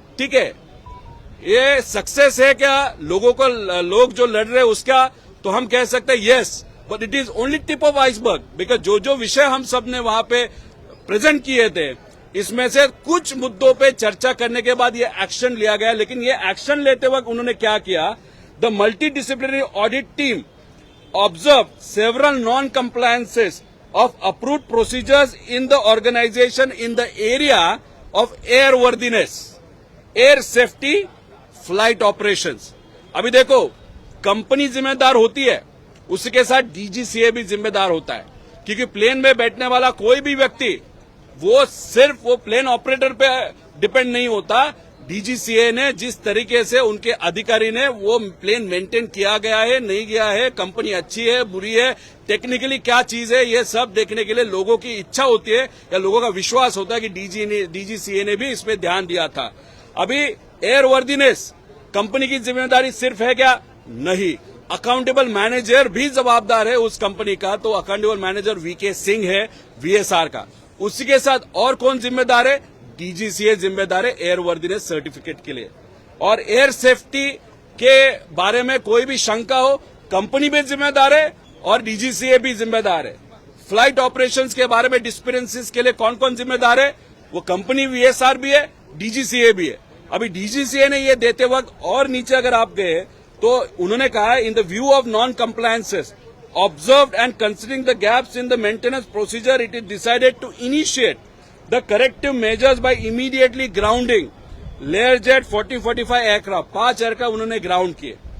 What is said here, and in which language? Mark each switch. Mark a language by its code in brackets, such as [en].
[hi] ठीक है, ये सक्सेस है क्या लोगों को, लोग जो लड़ रहे हैं उसका, तो हम कह सकते हैं [en] Yes, but it is only tip of iceberg. [hi] Because जो जो विषय हम सब ने वहां पे प्रेजेंट किए थे, इसमें से कुछ मुद्दों पे चर्चा करने के बाद ये एक्शन लिया गया. लेकिन ये एक्शन लेते वक्त उन्होंने क्या किया, [en] The multi disciplinary audit team observed several non-compliances of approved procedures in the organization in the area of airworthiness, air safety, flight operations. [hi] अभी देखो, कंपनी जिम्मेदार होती है, उसी के साथ डीजीसीए भी जिम्मेदार होता है, क्योंकि प्लेन में बैठने वाला कोई भी व्यक्ति वो सिर्फ वो प्लेन ऑपरेटर पे डिपेंड नहीं होता. डीजीसीए ने जिस तरीके से उनके अधिकारी ने वो प्लेन मेंटेन किया गया है, नहीं गया है, कंपनी अच्छी है, बुरी है, टेक्निकली क्या चीज है, ये सब देखने के लिए लोगों की इच्छा होती है या लोगों का विश्वास होता है कि डीजीसीए ने भी इसमें ध्यान दिया था. अभी एयरवर्दीनेस कंपनी की जिम्मेदारी सिर्फ है क्या? नहीं, अकाउंटेबल मैनेजर भी जवाबदार है उस कंपनी का. तो अकाउंटेबल मैनेजर वीके सिंह है वीएसआर का. उसी के साथ और कौन जिम्मेदार है? डीजीसीए जिम्मेदार है एयरवर्दीनेस सर्टिफिकेट के लिए. और एयर सेफ्टी के बारे में कोई भी शंका हो, कंपनी भी जिम्मेदार है और डीजीसीए भी जिम्मेदार है. फ्लाइट ऑपरेशंस के बारे में डिस्पेरेंसीज के लिए कौन कौन जिम्मेदार है? वो कंपनी वीएसआर भी है, डीजीसीए भी है. अभी डीजीसीए ने ये देते वक्त और नीचे अगर आप गए तो उन्होंने कहा, [en] in the view of non compliances observed and considering the gaps in the maintenance procedure, it is decided to initiate the corrective measures by immediately grounding Learjet 40-45 aircraft, [hi] 5 aircraft उन्होंने ग्राउंड किए।